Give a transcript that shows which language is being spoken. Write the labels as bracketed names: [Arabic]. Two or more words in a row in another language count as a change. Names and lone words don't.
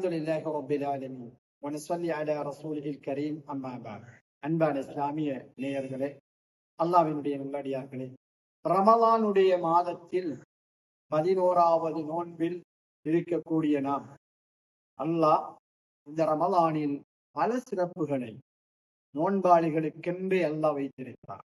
[Arabic] لله رب العالمين ونصلي على رسوله الكريم أما بعد. [Tamil] அன்பான இஸ்லாமிய நேயர்களே, அல்லாஹ்வினுடைய நல்லடியார்களே, ரமலானுடைய மாதத்தில் 11வது நோன்பில் இருக்கக்கூடிய நாம், அல்லாஹ் இந்த ரமலானில் பல சிறப்புகளை நோன்பாளிகளுக்கென்றே அல்லாஹ் வைத்திருக்கிறார்.